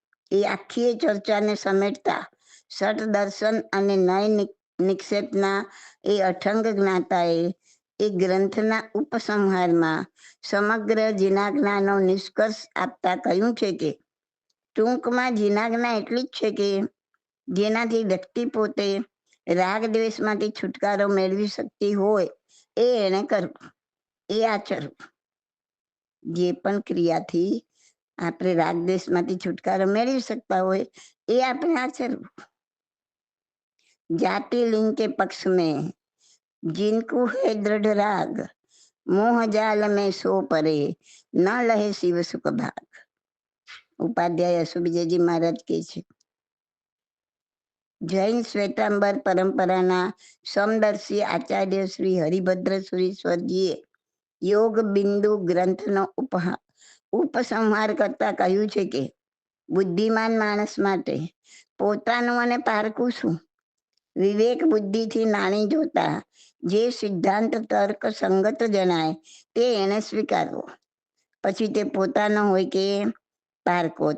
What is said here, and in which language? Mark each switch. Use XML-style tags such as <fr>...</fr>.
<gu>એ આખી ચર્ચાને સમેટતા સત દર્શન અને નય નિક્ષેપના એ અઠંગ જ્ઞાતાએ એ ગ્રંથના ઉપસંહારમાં સમગ્ર જીનાજ્ઞાનો નિષ્કર્ષ આપતા કહ્યું છે કે ટૂંકમાં જીનાજ્ઞા એટલી જ છે કે જેનાથી વ્યક્તિ પોતે રાગ દ્વેષમાંથી છુટકારો મેળવી શકતી હોય એ એને કરવું, એ આચરવું. જે પણ ક્રિયાથી આપણે રાગ દ્વેષમાંથી છુટકારો મેળવી શકતા હોય એ આપણે આચરવું.</gu> <hi>जाति लिंग के पक्ष में जिनको है दृढ़ राग, मोह जाल में सो परे न लहे शिव सुख भाग. उपाध्याय सुविजयजी महाराज के છે.</hi> <gu>જૈન શ્વેતાંબર પરંપરાના સમદર્શી આચાર્ય શ્રી હરિભદ્ર સુરીશ્વરજીએ યોગ બિંદુ ગ્રંથનો ઉપસંહાર કરતા કહ્યું છે કે બુદ્ધિમાન માણસ માટે પોતાનું અને પારકું શું, વિવેક બુદ્ધિથી નાની જોતા જે સિદ્ધાંત તર્ક સંગત જણાય તે એને સ્વીકારવો, પછી તે પોતાનો હોય કે પારકો.</gu>